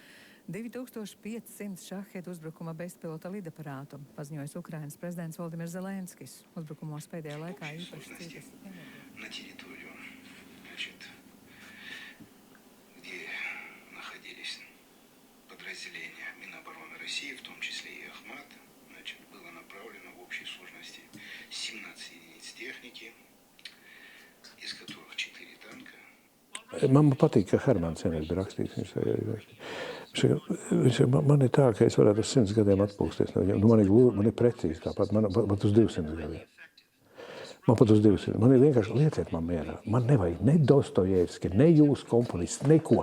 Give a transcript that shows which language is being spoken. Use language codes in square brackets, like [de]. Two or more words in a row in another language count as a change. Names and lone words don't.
[lv] 2500 šahedu uzbrukuma bezpilota lidaparātu, paziņojis Ukrainas prezidents Volodimirs Zelenskis. Uzbrukumos pēdējā laikā īpaši cītas. [ru] На территорию, значит, где находились подразделения Минобороны России, в том числе и Ахмат, значит, было направлено в общей сложности 17 единиц техники, из которых 4 танка. [lv] Man patīk, ka Hermans vienreiz bija rakstījis. Man ir tā, ka es varētu uz 100 gadiem atpūsties. Man ir precīzi tāpat, man pat uz 200 gadiem. Man pat uz 200. Man ir vienkārši lieciet man mierā. Man nevajag ne Dostojevski, ne jūsu komponists, neko.